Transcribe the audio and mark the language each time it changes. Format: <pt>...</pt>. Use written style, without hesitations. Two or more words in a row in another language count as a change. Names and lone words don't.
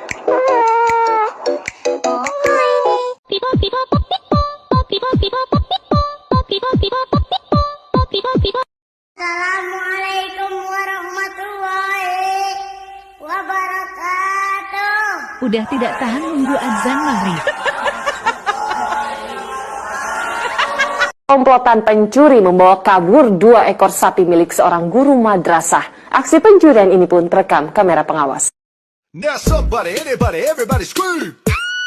<ar>おかえり。ピポピポポピポピポピポポピポピポピポポピポピポピポ。 السلام عليكم ورحمة الله</ar> <id>sudah tidak tahan nunggu azan maghrib. Komplotan pencuri membawa kabur 2 ekor sapi milik seorang guru madrasah. Aksi pencurian ini pun terekam kamera pengawas.</id> <en>Now somebody, anybody, everybody scream!</en>